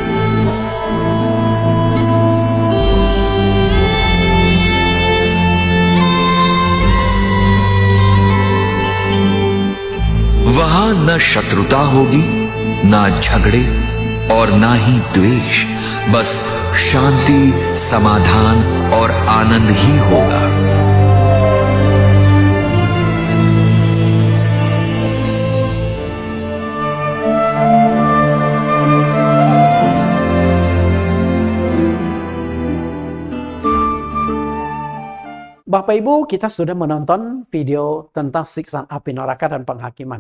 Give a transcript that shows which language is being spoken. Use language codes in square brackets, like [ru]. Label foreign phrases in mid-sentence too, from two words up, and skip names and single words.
[hi] वहां न शत्रुता होगी, ना झगड़े और ना ही द्वेष, बस शांति, समाधान और आनंद ही होगा। [id] Bapak Ibu, kita sudah menonton video tentang siksaan api neraka dan penghakiman.